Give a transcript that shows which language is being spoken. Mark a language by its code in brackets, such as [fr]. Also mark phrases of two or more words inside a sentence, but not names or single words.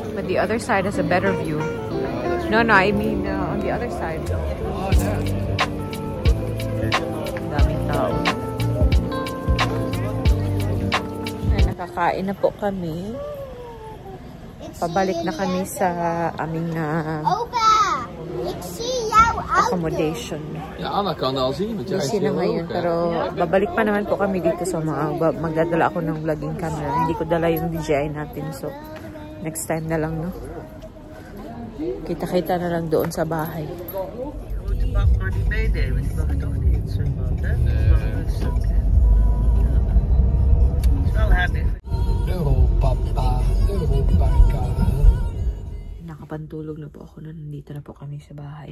[en] the other side has a better view. No, I mean on the other side. [tl] Daming tao. Ay, nakakain na po kami. Pabalik na kami sa aming [nl] Opa! Ik zie jou [tl] accommodation. [nl] Ja, Anna kan al zien, want jij is [tl] Busy na [nl] heel [tl] ngayon, [nl] hoog. [tl] pero babalik pa naman po kami dito sa magdadala ako ng vlogging camera. Hindi ko dala yung DJI natin, so [en] next time [tl] na lang, no? Kita-kita na lang doon sa bahay. Nakapantulog na po ako na nandito na po kami sa bahay.